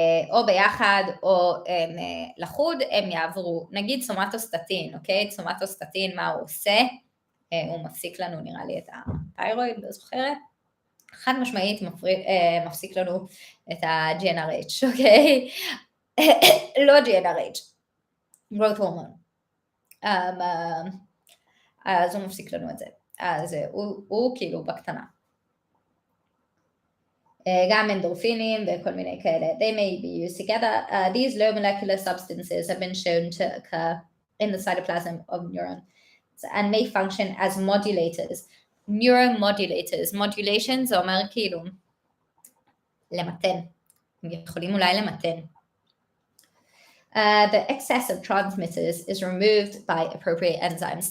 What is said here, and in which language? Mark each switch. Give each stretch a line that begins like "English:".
Hebrew: או ביחד או לחוד, הם יעברו, נגיד סומטוסטטין, אוקיי? סומטוסטטין, מה הוא עושה? הוא מפסיק לנו, נראה לי, את התיירואיד, לא זוכרת. חד משמעית מפסיק לנו את ה-GnRH, אוקיי? לא GnRH, growth hormone. אז הוא מפסיק לנו את זה. אז הוא כאילו בקטנה. גם אנדורפינים וכל מיני כאלה.
English: They may be used together. These low molecular substances have been shown to occur in the cytoplasm of neurons and may function as modulators. Neuromodulators.
Hebrew: Modulation זה אומר כאילו למתן. הם יכולים אולי למתן.
English: The excess of transmitters is removed by appropriate enzymes.